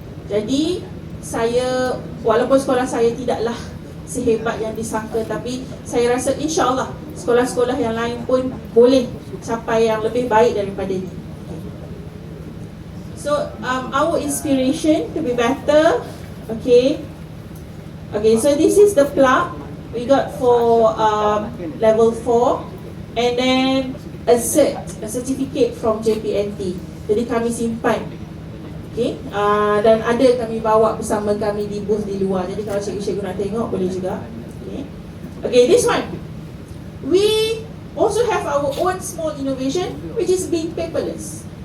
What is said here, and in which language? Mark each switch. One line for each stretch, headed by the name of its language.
Malay: Jadi saya, walaupun sekolah saya tidaklah sehebat yang disangka, tapi saya rasa insya-Allah sekolah-sekolah yang lain pun boleh capai yang lebih baik daripada ini.
English: So our inspiration to be better. Okay, so this is the plug we got for level 4, and then a certificate from JPNT.
Malay: Jadi kami simpan. Okay, dan ada kami bawa bersama kami di booth di luar. Jadi kalau cikgu-cikgu nak tengok boleh juga.
English: Okay, this one. We also have our own small innovation, which is being paperless.